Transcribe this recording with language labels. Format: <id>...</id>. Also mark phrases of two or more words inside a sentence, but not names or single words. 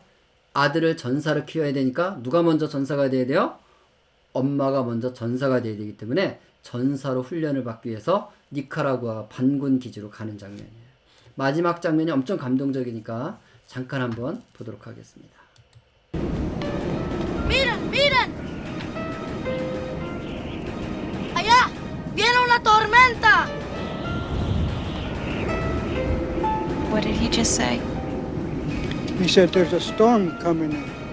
<ko>아들을 전사로 키워야 되니까 누가 먼저 전사가 돼야 돼요? 엄마가 먼저 전사가 돼야 되기 때문에 전사로 훈련을 받기 위해서 니카라구아 반군 기지로 가는 장면이에요. 마지막 장면이 엄청 감동적이니까 잠깐 한번 보도록 하겠습니다.</ko> <es>Miren, miren. Allá viene una tormenta.</es> <en>What did he just say? He said there's a storm coming in.</en>